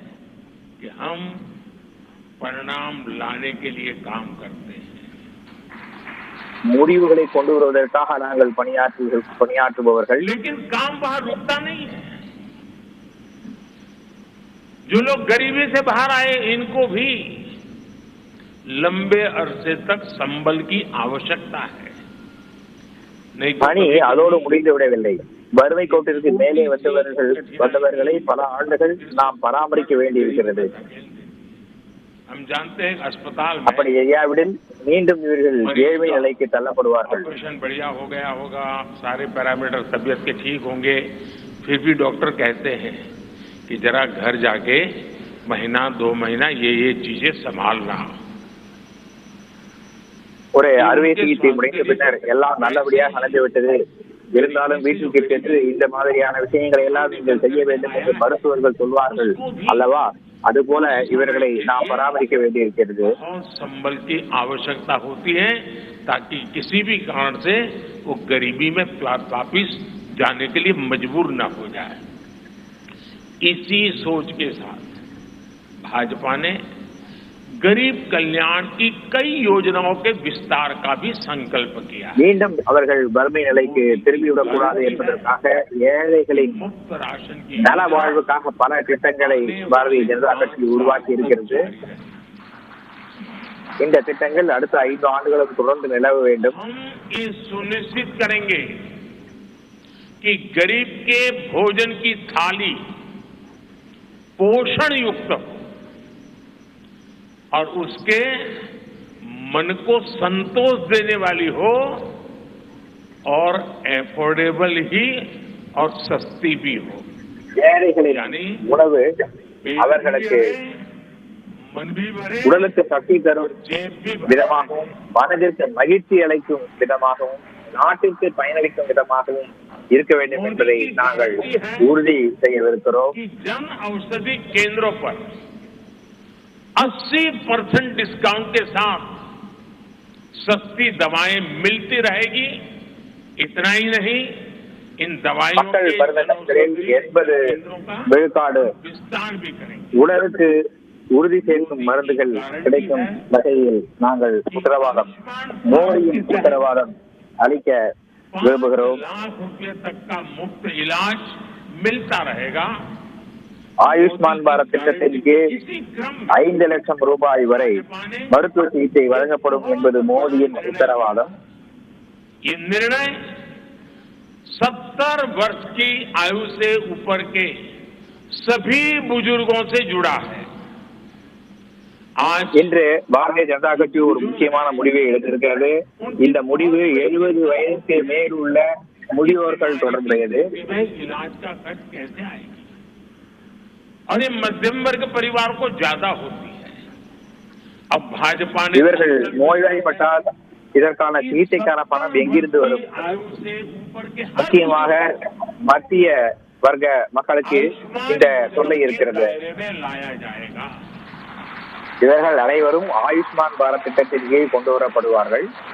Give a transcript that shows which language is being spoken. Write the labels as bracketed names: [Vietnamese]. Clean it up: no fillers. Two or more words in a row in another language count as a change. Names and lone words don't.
[Tamil] முடிவுகளை கொண்டு வருவதற்காக நாங்கள் பணியாற்றுபவர்கள். [Hindi] जो लोग गरीबी से बाहर आए, इनको भी लंबे अरसे तक संबल की आवश्यकता है. [Tamil] பணி அதோடு முடிந்து விடவில்லை. வறுமை கோட்டிற்கு மேலே வந்தவர்களை பல ஆண்டுகள் நாம் பராமரிக்க வேண்டியிருக்கிறது. அப்படி செய்யாவிடில் மீண்டும் இவர்கள் ஏழ்மை நிலைக்கு தள்ளப்படுவார்கள். [Hindi] बढ़िया हो गया होगा, सारे पैरामीटर तबीयत के ठीक होंगे, फिर भी डॉक्टर कहते हैं कि जरा घर जाके महीना 2 महीना ये चीजें संभालना. [Tamil] ஒரு அறுவை சிகிச்சை முடிந்த பின்னர் எல்லாம் நல்லபடியாக நடந்துவிட்டது, இருந்தாலும் வீட்டுக்கு சென்று இந்த மாதிரியான விஷயங்களை எல்லாம் நீங்கள் செய்ய வேண்டும் என்று மருத்துவர்கள் சொல்வார்கள் அல்லவா? அதுபோல இவர்களை நாம் பராமரிக்க வேண்டியிருக்கிறது. [Hindi] संबल की आवश्यकता होती है ताकि किसी भी कारण से वो गरीबी में वापिस जाने के लिए मजबूर न हो जाए. इसी सोच के साथ भाजपा ने गरीब कल्याण की कई योजनाओं के विस्तार का भी संकल्प किया. [Tamil] மீண்டும் அவர்கள் வறுமை நிலைக்கு திரும்பிவிடக்கூடாது என்பதற்காக ஏழைகளின் நல வாழ்வுக்காக பல திட்டங்களை பாரதிய ஜனதா கட்சி உருவாக்கி இருக்கிறது. இந்த திட்டங்கள் அடுத்த 5 ஆண்டுகளுக்கு தொடர்ந்து நிலவ வேண்டும். [Hindi] सुनिश्चित करेंगे कि गरीब के भोजन की थाली पोषण युक्त और उसके मन को संतोष देने वाली हो और एफोर्डेबल ही और सस्ती भी हो. [Tamil] यानी உணவு அவர்களுக்கு உடலுக்கு சக்தி தரும் விதமாகவும், மனதிற்கு மகிழ்ச்சி அளிக்கும் விதமாகவும், நாட்டிற்கு பயனளிக்கும் விதமாகவும் இருக்க வேண்டும் என்பதை நாங்கள் உறுதி செய்யவிருக்கிறோம். [Hindi] जन औषधि केंद्रों पर 80% डिस्काउंट के साथ सस्ती दवाएं मिलती रहेगी. इतना ही नहीं, इन दवाइयों के [Tamil] 80% விழுக்காடு உடலுக்கு உறுதி சேர்க்கும் மருந்துகள் கிடைக்கும் வகையில் நாங்கள் மோடியின் உத்தரவாதம் அளிக்க விரும்புகிறோம். ஆயுஷ்மான் பாரத் திட்டத்தின் கீழ் 5 லட்சம் ரூபாய் வரை மருத்துவ சிகிச்சை வழங்கப்படும் என்பது மோடியின் உத்தரவாதம். [Hindi] ये निर्णय 70 वर्ष की आयु से ऊपर के सभी बुजुर्गों से जुड़ा है. [Tamil] இன்று பாரதிய ஜனதா கட்சி ஒரு முக்கியமான முடிவை எடுத்திருக்கிறது. இந்த முடிவு 70 வயதுக்கு மேல் உள்ள முதியோர்கள் தொடர்புடையது. [Hindi] मध्यम वर्ग परिवार को ज्यादा होती है. अब भाजपा ने [Tamil] இவர்கள் நோய்வாய்ப்பட்டால் இதற்கான சிகிச்சைக்கான பணம் எங்கிருந்து வரும்? முக்கியமாக மத்திய வர்க்க மக்களுக்கு இந்த தொல்லை இருக்கிறது. இவர்கள் அனைவரும் ஆயுஷ்மான் பாரத் திட்டத்தின் கீழ் கொண்டு வரப்படுவார்கள்.